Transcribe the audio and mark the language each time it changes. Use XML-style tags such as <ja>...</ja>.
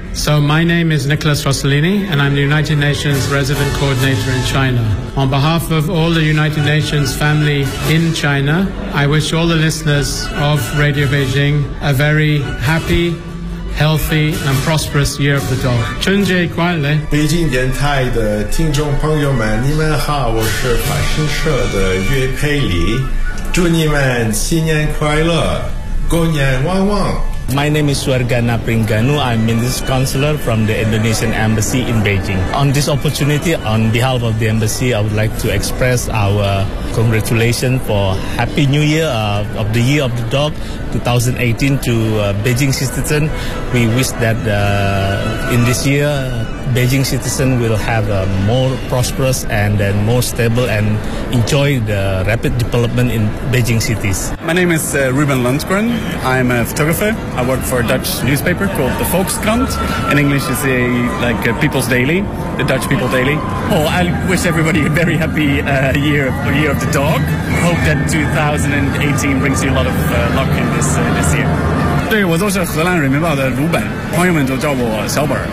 <en>So my name is Nicholas Rossellini, and I'm the United Nations Resident Coordinator in China. On behalf of all the United Nations family in China, I wish all the listeners of Radio Beijing a very happy, healthy, and prosperous Year of the Dog.</en> <zh>春节快乐！北京电台的听众朋友们，你们好，我是法新社的岳佩里，祝你们新年快乐，过年旺旺。</zh> <en>My name is Suarga Napringanu. I'm Minister Counselor from the Indonesian Embassy in Beijing. On this opportunity, on behalf of the Embassy, I would like to express our congratulations for Happy New Year of the Year of the Dog 2018 to Beijing citizens. We wish that in this year, Beijing citizens will have a more prosperous and then more stable and enjoy the rapid development in Beijing cities. My name is Ruben Lundgren. I'm a photographer. I work for a Dutch newspaper called the Volkskrant. In English, it's like a People's Daily, the Dutch People Daily. Oh, I wish everybody a very happy year of the dog. Hope that 2018 brings you a lot of luck in this year.</en> <zh>对，我就是荷兰人民报的鲁本，朋友们都叫我小本。</zh>